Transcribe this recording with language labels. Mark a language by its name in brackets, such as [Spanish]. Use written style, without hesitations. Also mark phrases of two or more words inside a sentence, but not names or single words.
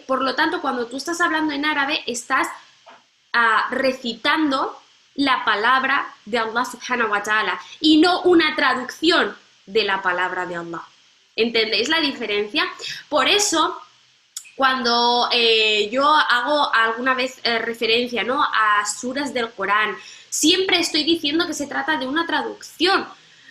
[Spanish] Por lo tanto, cuando tú estás hablando en árabe, estás recitando la palabra de Allah [Arabic] سبحانه وتعالى [Spanish] y no una traducción de la palabra de Allah. ¿Entendéis la diferencia? Por eso, cuando yo hago alguna vez referencia, ¿no?, a suras del Corán, siempre estoy diciendo que se trata de una traducción.